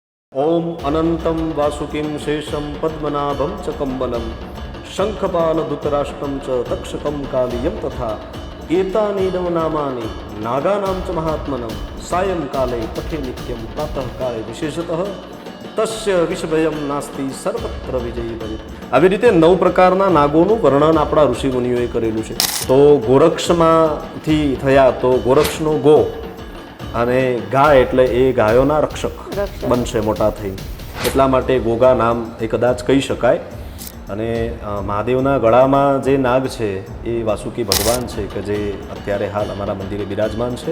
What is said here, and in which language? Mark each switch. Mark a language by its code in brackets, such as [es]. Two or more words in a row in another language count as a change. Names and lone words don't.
[sa] ओम अनंतं वासुकिं शेषं पद्मनाभं च कम्बलं शङ्खपालधृतराष्ट्रं च तक्षकं कालियं तथा एतानीनव नामानि नागानां च महात्मनं सायंकाले पठे नित्यं प्रातःकाले विशेषतः तस्य विषभयं नास्ति सर्वत्र विजयी भवेत्। [gu] આવી રીતે 9 પ્રકારના નાગોનું વર્ણન આપણા ઋષિમુનિઓએ કરેલું છે। તો ગોરક્ષમાંથી થયા તો ગોરક્ષનો ગો અને ગા એટલે એ ગાયોના રક્ષક બનશે મોટા થઈ, એટલા માટે ગોગા નામ એ કદાચ કહી શકાય। અને મહાદેવના ગળામાં જે નાગ છે એ વાસુકી ભગવાન છે કે જે અત્યારે હાલ અમારા મંદિરે બિરાજમાન છે।